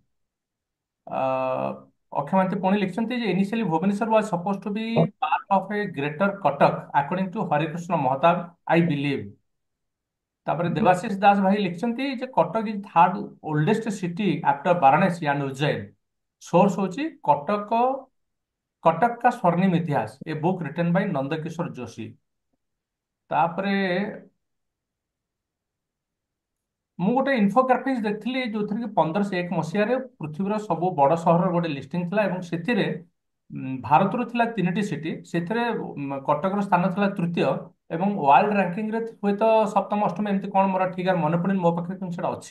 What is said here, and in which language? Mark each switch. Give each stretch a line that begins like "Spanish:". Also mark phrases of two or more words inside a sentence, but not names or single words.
Odia: ଅକ୍ଷୟ ମହାନ୍ତି ପୁଣି ଲିଖିଛନ୍ତି ଯେ
English: initially Bhubaneswar was supposed to be part of a Greater Cuttack according to Harekrushna Mahtab I believe.
Odia: ତାପରେ ଦେବାଶିଷ ଦାସ ଭାଇ ଲିଖିଛନ୍ତି ଯେ
English: Cuttack is third oldest city after Varanasi and Ujjain.
Odia: ସୋର୍ସ ହଉଛି
English: କଟକ
Hindi: का स्वर्णिम इतिहास,
English: a book written by नंदकिशोर जोशी।
Odia: ତାପରେ ମୁଁ ଗୋଟେ ଇନଫୋଗ୍ରାଫିକ୍ସ ଦେଖିଥିଲି ଯୋଉଥିରେ କି 1501 ମସିହାରେ ପୃଥିବୀର ସବୁ ବଡ଼ ସହରର ଗୋଟେ ଲିଷ୍ଟିଂ ଥିଲା, ଏବଂ ସେଥିରେ ଭାରତରୁ ଥିଲା 3ଟି ସିଟି, ସେଥିରେ କଟକର ସ୍ଥାନ ଥିଲା ତୃତୀୟ, ଏବଂ
English: world rankingରେ
Odia: ହୁଏତ ସପ୍ତମ ଅଷ୍ଟମ ଏମିତି କଣ ମୋର ଠିକ ମନେ ପଡୁନି ମୋ ପାଖରେ, କିନ୍ତୁ ସେଟା ଅଛି।